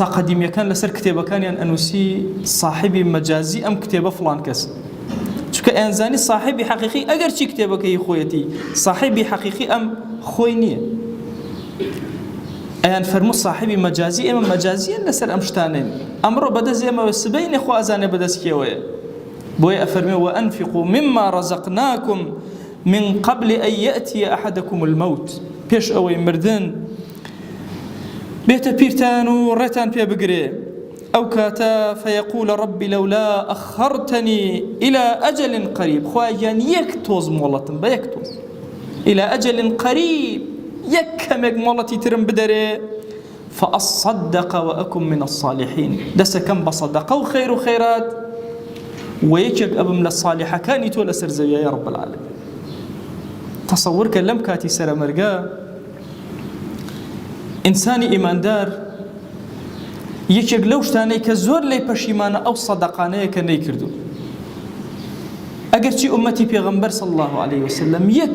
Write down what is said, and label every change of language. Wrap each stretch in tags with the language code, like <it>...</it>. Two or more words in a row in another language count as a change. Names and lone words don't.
<ckb>قەدیمیەکان لەسەر کتێبەکانیان ئەنووسی صاحبی مەجازی ئەم کتێبە فڵان کەس چونکە ئەیانزانی صاحبی حەقیقی ئەگەر چی کتێبەکەی خۆیەتی صاحبی حەقیقی ئەم خۆی نییە ئەیان فەرموو صاحبی مەجازی ئێمە مەجازیەن لەسەر ئەم شتانین ئەمڕۆ بەدەست ئێمەوە سبەینێ خوا ئەزانێ بەدەست کێوەیە بۆیە ئەفەرمێ</ckb> <ar>وەئەنفقوا مما رەزەقناکم من قبل أن يأتي أحدكم الموت</ar> <ckb>پێش ئەوەی مردن بێتە پیرتان و ڕێتان پێ بگرێ ئەو کاتە</ckb> <ar>فەیەقول ربی لەولا ئەخەرتەنی إلى أجل قریب</ar> <ckb>خوایان یەک تۆز مۆڵەتم بە یەک تۆز</ckb> <ar>إلى أجل قریب</ar> <ckb>یەک کەمێک مۆڵەتی ترم بدەرێ</ckb> <ar>فأصدق وأكن من الصالحين</ar> <ckb>دەسەکەم بە صەدەقە و خەیر و خەیرات وەیەکێک ئەبم لە صالحەکانی تۆ لەسەر زەویە</ckb> <ar>یا رب العالمین</ar> <ckb>تەسەوور کە لەم کاتی سەرەمەرگە ئینسانی ئیماندار یەکێک لەو شتانەی کە زۆر لێی پەشیمانە ئەو سەدەقانەیە کە نەیکردو ئەگەرچی ئومەتی پێغەمبەر</ckb> <ar>صلی الله عليه وسلم</ar> <ckb>یەک</ckb>